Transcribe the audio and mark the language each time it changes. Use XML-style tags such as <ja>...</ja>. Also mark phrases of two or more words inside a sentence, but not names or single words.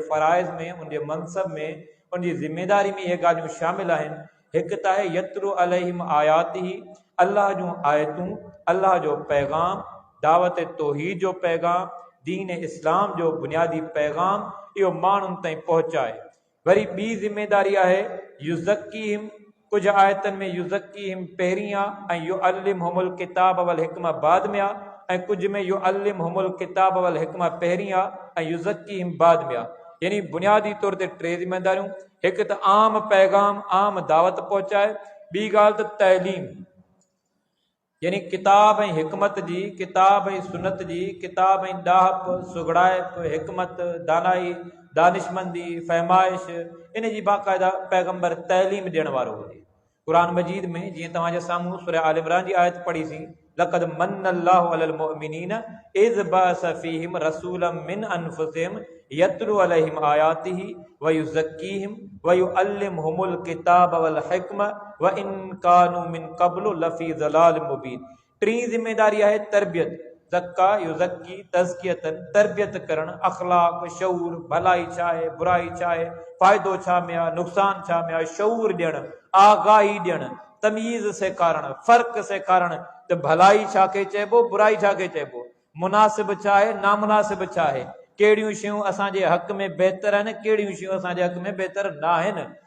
<sd>फ़राइज़ में उनजे मनसब में उनजी ज़िम्मेदारी में इहे ॻाल्हियूं शामिल आहिनि हिकु त आहे</sd> <ar>يتلو عليهم آياته</ar> <sd>अल्लाह जूं आयतूं अल्लाह जो पैगाम दावत तौहीद जो पैगाम दीन इस्लाम जो बुनियादी पैगाम इहो माण्हुनि ताईं पहुचाए वरी ॿी ज़िम्मेदारी आहे युज़क्कीहिम कुझु आयतनि में युज़क्कीहिम पहिरीं आहे ऐं</sd> <ar>يعلمهم الكتاب والحكمة</ar> <sd>बाद में आहे ऐं कुझु में</sd> <ar>يعلمهم الكتاب والحكمة</ar> <sd>पहिरीं आहे ऐं युज़क्कीहिम बाद में आहे यानी बुनियादी तौर ते टे ज़िम्मेदारियूं हिकु त आम पैगाम आम दावत पहुचाए ॿी ॻाल्हि त तइलीम यानी किताब ऐं हिकमत जी किताब ऐं सुनत जी किताब ऐं ॾाहप सुगड़ाइप हिकमत दानाई दानिशमंदी फहमाइश इन जी बाक़ाइदा पैगंबर तइलीम ॾियण वारो हुजे क़ुरान मजीद में जीअं तव्हांजे साम्हूं सूरह आल इमरान जी आयत पढ़ीसीं लक़द</sd> <ar>منّ الله على المؤمنين إذ بعث فيهم رسولا من أنفسهم يتلو عليهم آياته ويزكيهم ويعلمهم الكتاب والحكمة وإن كانوا من قبل لفي ضلال مبين टी</ar> <sd>ज़िम्मेदारी आहे तरबियत</sd> <ar>زكّى يزكّي تزكيةً</ar> <sd>तरबियत करण अखलाक शऊर भलाई छा आहे बुराई छा आहे फ़ाइदो छा में आहे नुक़सान छा में आहे शऊर ॾियणु आगाही ॾियणु तमीज़ सेखारणु फ़र्क़ु सेखारणु त भलाई छा खे चइबो बुराई छा खे चइबो मुनासिब छा आहे नामुनासिब छा आहे कहिड़ियूं शयूं असांजे हक़ में बहितर आहिनि कहिड़ियूं शयूं असांजे हक़ में बहितर न आहिनि</sd>